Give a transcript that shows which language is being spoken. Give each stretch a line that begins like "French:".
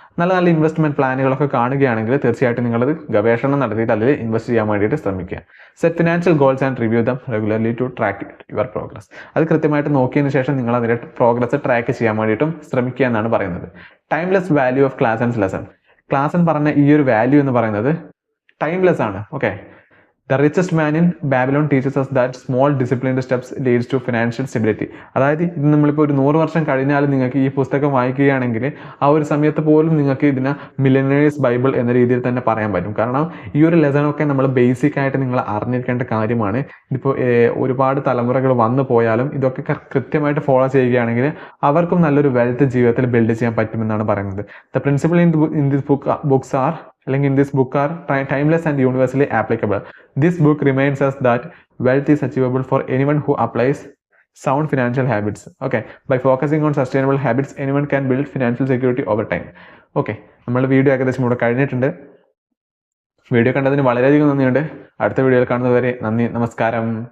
Malayalam: നല്ല നല്ല ഇൻവെസ്റ്റ്മെന്റ് പ്ലാനുകളൊക്കെ കാണുകയാണെങ്കിൽ തീർച്ചയായിട്ടും നിങ്ങളത് ഗവേഷണം നടത്തിയിട്ട് അതിൽ ഇൻവെസ്റ്റ് ചെയ്യാൻ വേണ്ടിയിട്ട് ശ്രമിക്കുക.
English: Set financial goals and review them regularly to track your progress.
Malayalam: അത് കൃത്യമായിട്ട് നോക്കിയതിന് ശേഷം നിങ്ങൾ അതിൻ്റെ പ്രോഗ്രസ് ട്രാക്ക് ചെയ്യാൻ വേണ്ടിയിട്ടും ശ്രമിക്കുക എന്നാണ് പറയുന്നത്.
English: Timeless value of class and lesson.
Malayalam: Class എന്ന് പറഞ്ഞ ഈ ഒരു വാല്യൂ എന്ന് പറയുന്നത് ടൈംലെസ് ആണ്.
English: Okay, The richest man in Babylon teaches us that small disciplined steps leads to financial stability.
Malayalam: അതായത് ഇത് നമ്മളിപ്പോൾ ഒരു 100 വർഷം കഴിഞ്ഞാലും നിങ്ങൾക്ക് ഈ പുസ്തകം വായിക്കുകയാണെങ്കിൽ ആ ഒരു സമയത്ത് പോലും നിങ്ങൾക്ക് ഇതിനെ മില്ലനേഴ്സ് ബൈബിൾ എന്ന രീതിയിൽ തന്നെ പറയാൻ പറ്റും. കാരണം ഈ ഒരു ലെസണൊക്കെ നമ്മൾ ബേസിക് ആയിട്ട് നിങ്ങൾ അറിഞ്ഞിരിക്കേണ്ട കാര്യമാണ്. ഇതിപ്പോൾ ഒരുപാട് തലമുറകൾ വന്നു പോയാലും ഇതൊക്കെ കൃത്യമായിട്ട് ഫോളോ ചെയ്യുകയാണെങ്കിൽ അവർക്കും നല്ലൊരു വെൽത്ത് ജീവിതത്തിൽ ബിൽഡ് ചെയ്യാൻ പറ്റുമെന്നാണ് പറയുന്നത്.
English: The principle in this books are അല്ലെങ്കിൽ in this book are timeless and universally applicable. This book reminds us that wealth is achievable for anyone who applies sound financial habits. Okay, by focusing on sustainable habits, anyone can build financial security over time.
Malayalam: Okay, നമ്മുടെ video ഏകദേശം ഇവിടെ കഴിഞ്ഞിട്ടുണ്ട്. Video കണ്ടതിന് വളരെയധികം നന്ദിയുണ്ട്. അടുത്ത വീഡിയോയിൽ കാണുന്നതുവരെ നന്ദി, നമസ്കാരം.